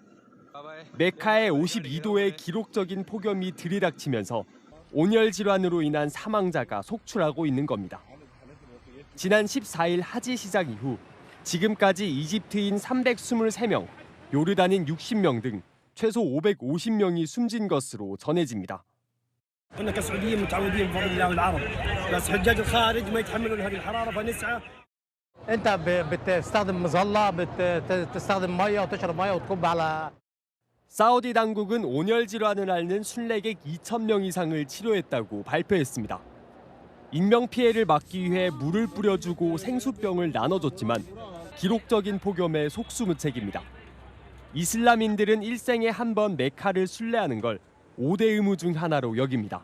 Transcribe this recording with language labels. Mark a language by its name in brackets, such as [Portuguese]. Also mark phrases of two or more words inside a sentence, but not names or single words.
[Korean] 메카의 52도의 기록적인 폭염이 들이닥치면서 온열 질환으로 인한 사망자가 속출하고 있는 겁니다. 지난 14일 하지 시작 이후 지금까지 이집트인 323명, 요르단인 60명 등 최소 550명이 숨진 것으로 전해집니다. [Arabic] احنا كسعوديين متعودين بفضل الله والعرب بس حجاج الخارج ما يتحملون هذه الحراره فنسعى انت بتستخدم مظله بتستخدم ميه وتشرب ميه وتكب على [Korean] 사우디 당국은 온열 질환을 앓는 순례객 2,000명 이상을 치료했다고 발표했습니다. 인명 피해를 막기 위해 물을 뿌려주고 생수병을 나눠줬지만 기록적인 폭염에 속수무책입니다. 이슬람인들은 일생에 한 번 메카를 순례하는 걸 5대 의무 중 하나로 여깁니다.